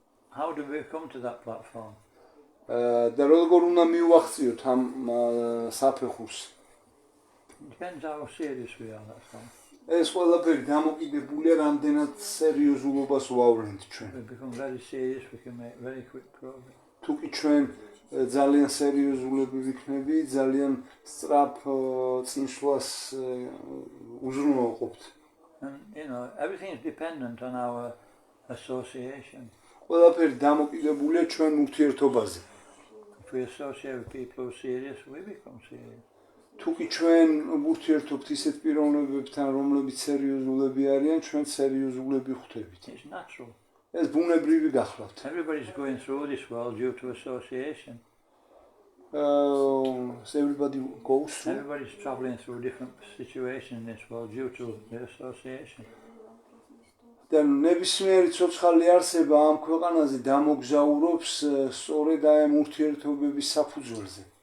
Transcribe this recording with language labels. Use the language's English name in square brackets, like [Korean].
[English] How do we come to that platform? [Georgian] და როგორ უნდა მივახციოთ ამ საფეხურს? [English] Depends how serious we are. That's all. [Georgian] ეს ყველაფერი დამოკიდებულია რამდენად სერიოზულობას ვავლენთ ჩვენ. [English] We become very serious. We can make very quick progress. [Georgian] თუ კი ჩვენ ძალიან სერიოზულები ვიქნები, ძალიან სწრაფ წინსვლას უზრუნველყოფთ. [English] And everything is dependent on our association. [Georgian] ყველაფერი დამოკიდებულია ჩვენ ურთიერთობაზე. [English] If we associate with people who are serious, we become serious. [Georgian] თუ კი ჩვენ ურთიერთობთ ისეთ პიროვნებებთან, რომლებიც სერიოზულები არიან, ჩვენ სერიოზულები ხვდებით. [English] It's natural. [Georgian] ეს ბუნებრივი გახლავთ. [English] Everybody's going through this world due to association. Everybody goes through. Everybody's traveling through different situations in this world due to the association. [Georgian] და ნებისმიერი ცოცხალი არსება ამ ქვეყანაზე დამოგზაურობს სწორედ აი ამ ურთიერთობების საფუძველზე.